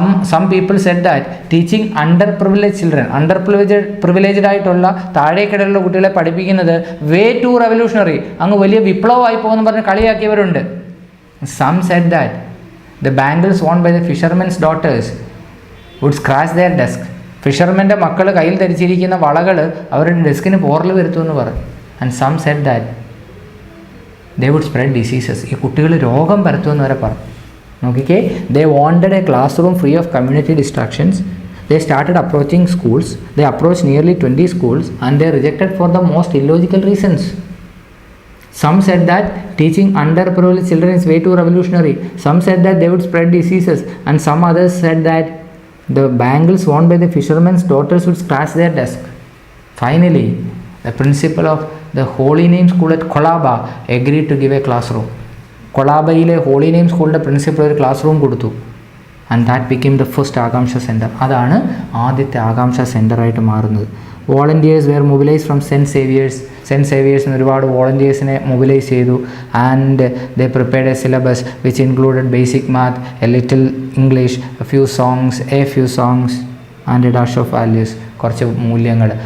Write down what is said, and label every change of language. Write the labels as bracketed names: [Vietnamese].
[English] some people said that teaching underprivileged children, [Malayalam] underprivileged ആയിട്ടുള്ള താഴേക്കിടയിലുള്ള കുട്ടികളെ പഠിപ്പിക്കുന്നത് [English] way too revolutionary, [Malayalam] അങ്ങ് വലിയ വിപ്ലവമായി പോകുമെന്ന് പറഞ്ഞ് കളിയാക്കിയവരുണ്ട്. [English] Some said that the bangles worn by the fishermen's daughters would scratch their desk. [Malayalam] ഫിഷർമെൻ്റെ മക്കൾ കയ്യിൽ ധരിച്ചിരിക്കുന്ന വളകൾ അവരുടെ ഡെസ്കിന് പോറൽ വരുത്തുമെന്ന് പറഞ്ഞു. [English] And some said that they would spread diseases. [Malayalam] ഈ കുട്ടികൾ രോഗം പരത്തുമെന്ന് വരെ പറഞ്ഞു. [English] നോക്കിക്കേ, they wanted a classroom free of community distractions. They started approaching schools. They approached nearly 20 schools and they rejected for the most illogical reasons. Some said that teaching underprivileged children is way too revolutionary. Some said that they would spread diseases, and some others said that the bangles worn by the fishermen's daughters would scratch their desk. Finally, the principal of the Holy Name School at Colaba agreed to give a classroom. [Malayalam] കൊളാബയിലെ holy name സ്കൂളിൻ്റെ principal ഒരു class room കൊടുത്തു. [English] And that became the first Akanksha centre. [Malayalam] അതാണ് ആദ്യത്തെ ആകാംക്ഷ സെൻറ്ററായിട്ട് മാറുന്നത്. [English] volunteers were mobilise from [Malayalam] cent സേവിയേഴ്സിന് ഒരുപാട് വോളണ്ടിയേഴ്സിനെ mobilise ചെയ്തു. [English] and they prepared a syllabus which included basic math, a little English, few songs and a dash of values, [Malayalam] കുറച്ച് മൂല്യങ്ങൾ.